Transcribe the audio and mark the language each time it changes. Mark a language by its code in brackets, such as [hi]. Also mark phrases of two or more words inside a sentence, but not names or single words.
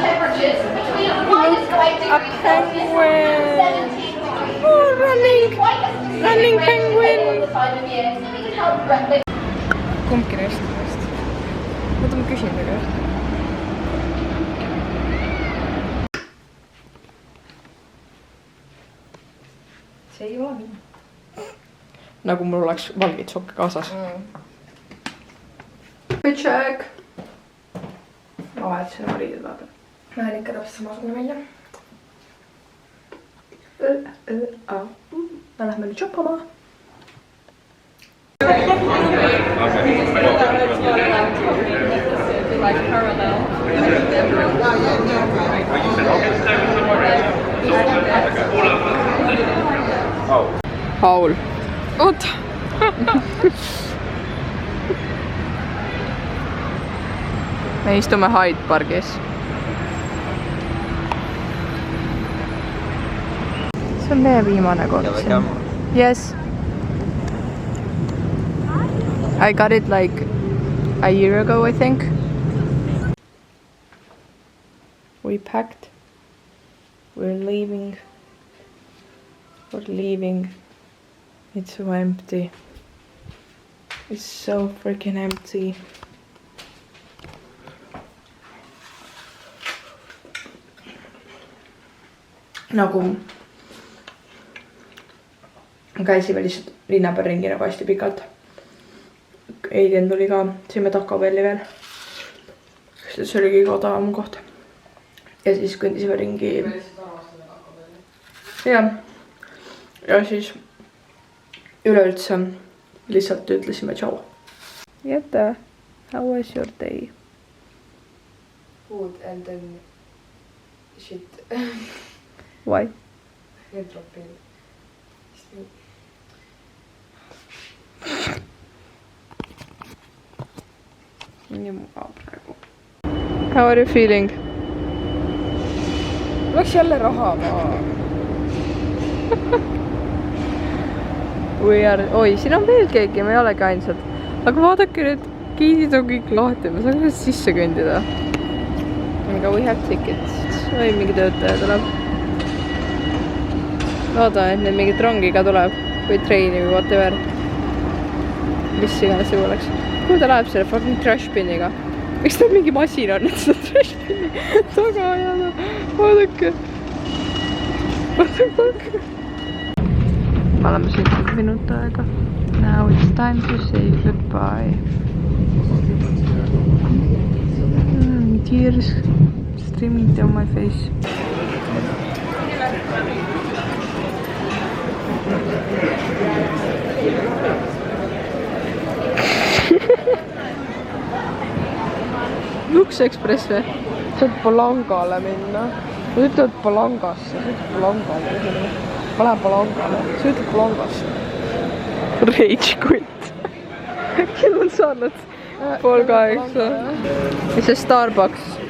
[en] A penguin. Oh, running penguin. [et] Kumbki neist. Oota, ma küsin ta käest. See ei ole minu. Nagu mul oleks valgid sokke kaasas. [en] Good check. [et] Ma vahetasin oma riided vaata. Näen ikka täpselt samasugune välja. Me lähme nüüd shoppama. Paul. Oota! Me istume Hyde Parkis. See on meie viimane kord siin. [en] Yes. I got it like a year ago, I think. We packed. We're leaving. It's so empty. It's so freaking empty. [et] Nagu käisime lihtsalt linna peal ringi nagu hästi pikalt. Eiden tuli ka, sõime Taco Belli veel. Sest see oli kõige odavam koht. Ja siis kõndisime ringi. Ja siis üleüldse lihtsalt ütlesime tšau. Jette, [en] how was your day? Food and then shit. Why? [et] Airdropil. Nii mugav praegu. [en] How are you feeling? [et] Läks jälle raha maha. Oi, siin on veel keegi, me ei olegi ainsad. Aga vaadake, need giidid on kõik lahti, me saame sisse kõndida. [en] Aga we have tickets. [et] Või mingi töötaja tuleb. Loodan, et nüüd mingit rongiga tuleb. Või treini või whatever. Mis iganes see oleks. Kuhu ta läheb selle [en] fucking trash [et] biniga? Miks ta mingi masin on, et seda [en] trash bini [et] taga ajada? Vaadake. [en] What the fuck? [et] Me oleme sõitnud minut aega. [en] Now it's time to say goodbye. tears streaming down my face. [et] Lux Express või? Saad Palangale minna. Sa ütled Palangasse, sa ütled Palangale. Ma lähen Palangale, sa ütled Palangasse. [en] Rage quit. [et] Kell on saanud 7:30. Ja see Starbucks.